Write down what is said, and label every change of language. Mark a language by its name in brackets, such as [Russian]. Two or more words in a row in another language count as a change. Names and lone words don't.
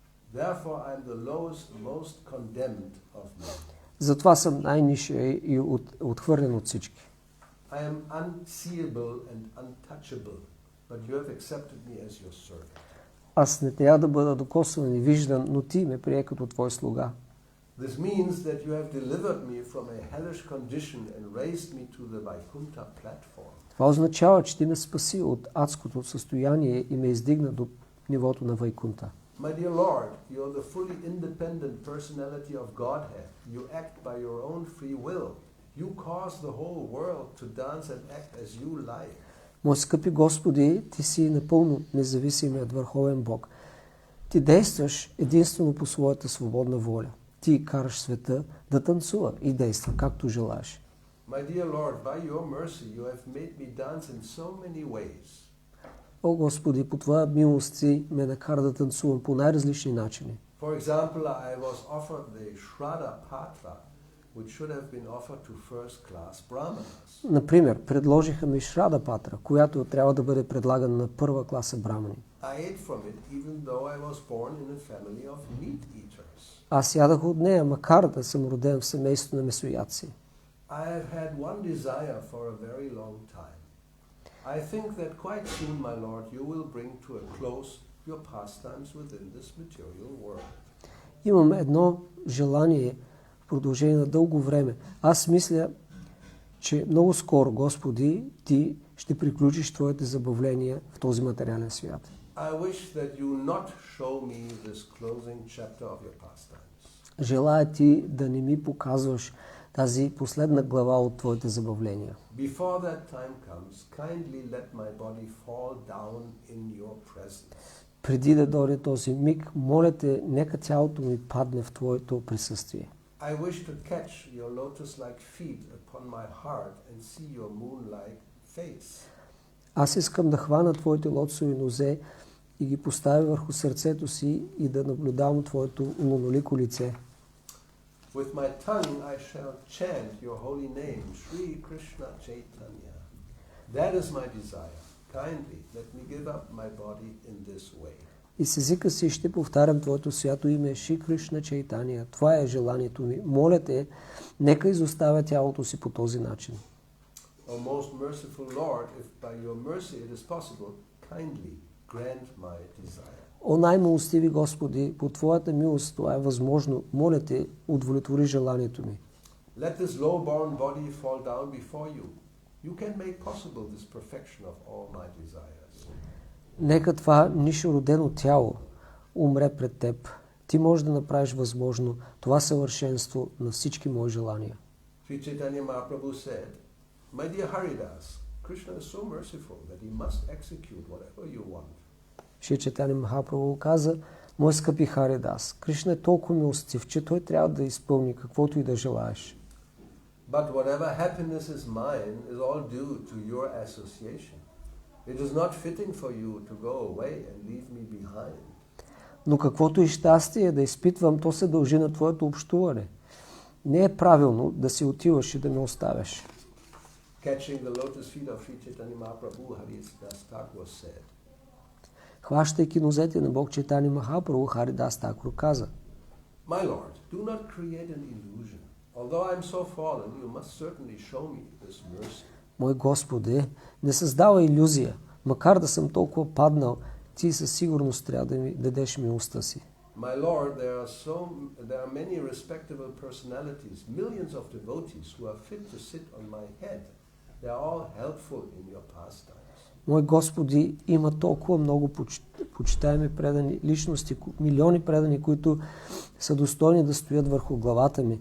[Bulgarian] Затова съм най-ниша и отхвърлен от всички. Аз не трябва да бъда докосван и виждан, но ти ме прие като твой слуга. [English] This means that you have delivered me from a hellish condition and raised me to the Vaikuntha platform. [Bulgarian] Това означава, че ти ме спаси от адското състояние и ме издигна до нивото на Вайкунта. [English] My dear Lord, you are the fully independent personality of Godhead. You act by your own free will. You cause the whole world to dance and act as you like. [Bulgarian] Мои скъпи Господи, Ти си напълно независимият върховен Бог. Ти действаш единствено по своята свободна воля. Ти караш света да танцува и действа както желаеш. [English] My dear Lord, by your mercy you have made me dance in so many ways. [Bulgarian] О, Господи, по Твоя милост Ти ме накара да танцувам по най-различни начини. [English] For example, I was offered the Shraddha Patra, which should have been offered to first-class brahmanas. [Bulgarian] Например, предложиха ми Шрада Патра, която трябва да бъде предлагана на първа класа брамани. [English] I ate from it even though I was born in a family of meat eaters. [Bulgarian] Аз ядах от нея, макар да съм роден в семейство на месоядци. [English] I have had one desire for a very long time. I think that quite soon, my Lord, you will bring to a close your pastimes within this material world. [Bulgarian] Имам едно желание в продължение на дълго време. Аз мисля, че много скоро, Господи, Ти ще приключиш Твоите забавления в този материален свят. [English] I wish that you not show me this closing chapter of your pastimes. [Bulgarian] Желая Ти да не ми показваш тази последна глава от Твоите забавления. [English] Before that time comes, kindly let my body fall down in your presence. [Bulgarian] Преди да дойде този миг, моля Те, нека тялото ми падне в Твоето присъствие. [English] I wish to catch your lotus-like feet upon my heart and see your moon-like face. [Bulgarian] Аз искам да хвана Твоите лотосови нозе и ги поставя върху сърцето си и да наблюдавам Твоето лунолико лице. [English] With my tongue I shall chant your holy name, Shri Krishna Chaitanya. That is my desire. Kindly let me give up my body in this way. [Bulgarian] И с езика си ще повтарям Твоето свято име, Шри Кришна Чайтания. Това е желанието ми. Моля Те, нека изоставя тялото си по този начин. [English] O most merciful Lord, if by your mercy it is possible, kindly grant my desire. [Bulgarian] О най-милостиви Господи, по Твоята милост това е възможно. Моля Те, удовлетвори желанието ми. [English] Let this low-born body fall down before you. You can make possible this perfection of all my desires. [Bulgarian] Нека това нишородено тяло умре пред Теб. Ти можеш да направиш възможно това съвършенство на всички мои желания. [English] Sri Chaitanya Mahaprabhu said, My dear Haridas, Krishna is so merciful that he must execute whatever you want. [Bulgarian] Шри Чайтания Махапрабху каза, мой скъпи Харидас, Кришна е толкова милостив, че той трябва да изпълни каквото и да желаеш. [English] But whatever happiness is mine is all due to your association. It is not fitting for you to go away and leave me behind. [Bulgarian] Но каквото и щастие да изпитвам, то се дължи на Твоето общуване. Не е правилно да си отиваш и да ме оставяш. [English] Catching the lotus feet of Sri Chaitanya Mahaprabhu, Harидас Thakur said, [Bulgarian] Хващайки нозете на Бог Чайтания Махапрабху, Харидас Тхакур каза, [English] My Lord, do not create an illusion. Although I am so fallen, you must certainly show me this mercy. [Bulgarian] Мой Господи, не създава илюзия. Макар да съм толкова паднал, Ти със сигурност трябва да ми дадеш милостта си. [English] My Lord, there are many respectable personalities, millions of devotees who are fit to sit on my head. They are all helpful in your pastimes. [Bulgarian] Мой Господи, има толкова много почитаеми предани личности, милиони предани, които са достойни да стоят върху главата ми.